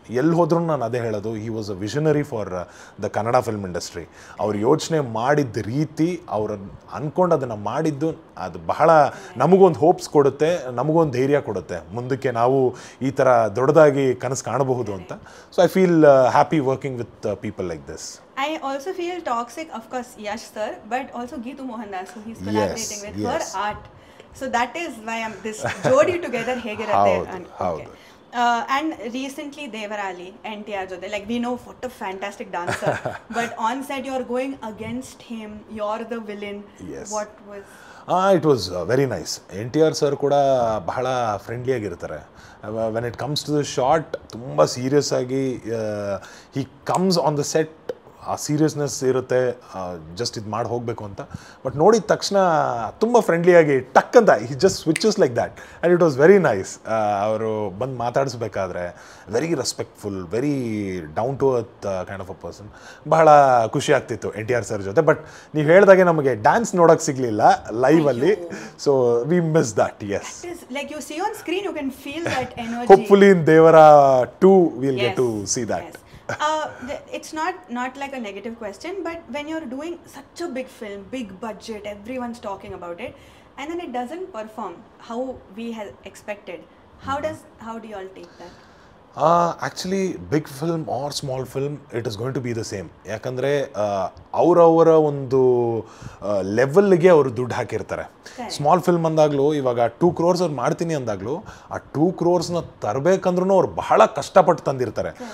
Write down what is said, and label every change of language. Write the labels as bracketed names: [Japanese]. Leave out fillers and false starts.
[Kannada] ಎಲ್ಲಿ ಹೋದ್ರೂ ನಾನು ಅದೇ ಹೇಳೋದು, [English] He was a visionary for the Kannada film industry. [Kannada] ಅವ್ರು ಯೋಚನೆ ಮಾಡಿದ್ದ ರೀತಿ, ಅವ್ರು ಅಂದ್ಕೊಂಡು ಅದನ್ನು ಮಾಡಿದ್ದು, ಅದು ಬಹಳ ನಮಗೊಂದು ಹೋಪ್ಸ್ ಕೊಡುತ್ತೆ, ನಮಗೊಂದು ಧೈರ್ಯ ಕೊಡುತ್ತೆ ಮುಂದಕ್ಕೆ ನಾವು ಈ ಥರ ದೊಡ್ಡದಾಗಿ ಕನಸು ಕಾಣಬಹುದು ಅಂತ. [English] So I feel happy working with people like this. I also feel toxic, of course, Yash sir, but also Geetu Mohandas, who he's collaborating with her art. So that is why I'm this jodi together hegirutte. [Kannada] ಹೌದು. [English] And recently Devarali, NTR jode, like we know what a fantastic dancer, but on set you're going against him, you're the villain. Yes. What was? It was very nice. [Kannada] NTR sir ಕೂಡ ಬಹಳ ಫ್ರೆಂಡ್ಲಿಯಾಗಿರ್ತಾರೆ. [English] when it comes to the short [Kannada] ತುಂಬ serious ಆಗಿ [English] He comes on the set. [Kannada] ಆ seriousness ಇರುತ್ತೆ, just ಇದು ಮಾಡಿ ಹೋಗಬೇಕು ಅಂತ. ಬಟ್ ನೋಡಿದ ತಕ್ಷಣ ತುಂಬ ಫ್ರೆಂಡ್ಲಿಯಾಗಿ ಟಕ್ ಅಂತ [English] He just switches like that. And it was very nice. [Kannada] ಅವರು ಬಂದು ಮಾತಾಡಿಸ್ಬೇಕಾದ್ರೆ [English] Very respectful, very down to earth kind of a person. [Kannada] ಬಹಳ ಖುಷಿ ಆಗ್ತಿತ್ತು NTR ಸರ್ ಜೊತೆ. ಬಟ್ ನೀವು ಹೇಳಿದಾಗೆ ನಮಗೆ ಡ್ಯಾನ್ಸ್ ನೋಡೋಕ್ಕೆ ಸಿಗಲಿಲ್ಲ ಲೈವಲ್ಲಿ. [English] So we miss that. Yes, Like you see on screen, you can feel that energy. Hopefully in Devara 2 we'll get to see that. Yes. It's not like a negative question, but when you're doing such a big film, big budget, everyone's talking about it, and then it doesn't perform how we had expected, how do you all take that? Actually big film or small film, it is going to be the same. [Kannada] ಯಾಕಂದರೆ ಅವರವರ ಒಂದು ಲೆವೆಲ್ಗೆ ಅವರು ದುಡ್ಡು ಹಾಕಿರ್ತಾರೆ. Small film ಅಂದಾಗಲೂ, ಇವಾಗ 2 crores ಅವ್ರು ಮಾಡ್ತೀನಿ ಅಂದಾಗಲೂ, ಆ 2 crores ತರಬೇಕಂದ್ರೂ ಅವ್ರು ಬಹಳ ಕಷ್ಟಪಟ್ಟು ತಂದಿರ್ತಾರೆ.